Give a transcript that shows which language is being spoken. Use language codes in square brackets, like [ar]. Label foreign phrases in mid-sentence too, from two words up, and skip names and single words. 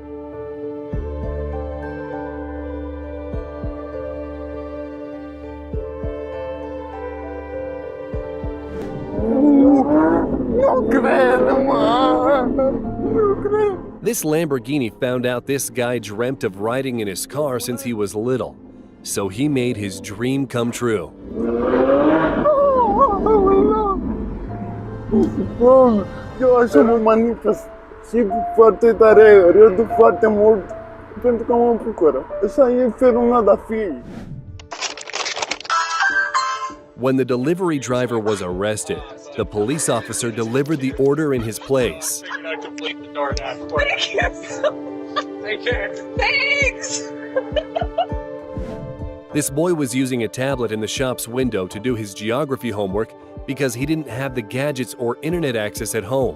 [en] This Lamborghini found out this guy dreamt of riding in his car since he was little, so he made his dream come true. [pt] Eu acho uma manifestação [ro] foarte tare, eu dou foarte mult pentru că mă bucură. Așa e felul meu de a fi. [en] When the delivery driver was arrested, the police officer delivered the order in his place. Thanks! This boy was using a tablet in the shop's window to do his geography homework because he didn't have the gadgets or internet access at home.